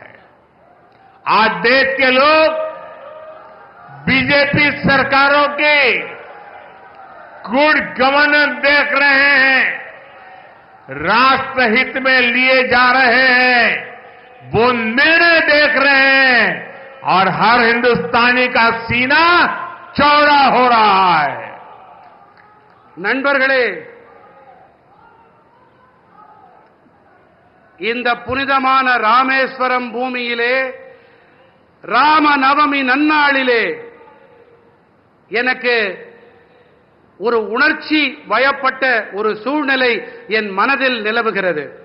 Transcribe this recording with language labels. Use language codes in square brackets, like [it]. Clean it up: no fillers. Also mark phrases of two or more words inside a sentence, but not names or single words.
[hi] आज देश के लोग बीजेपी सरकारों के [en] good governance [hi] देख रहे हैं, राष्ट्र हित में लिए जा रहे हैं, वो निर्णय देख रहे हैं और हर हिंदुस्तानी का सीना चौड़ा हो रहा है। [ta] நண்பர்களே, இந்த புனிதமான ராமேஸ்வரம் பூமியிலே ராம நவமி நன்னாளிலே எனக்கு ஒரு உணர்ச்சி வயப்பட்ட ஒரு சூழ்நிலை என் மனதில் நிலவுகிறது.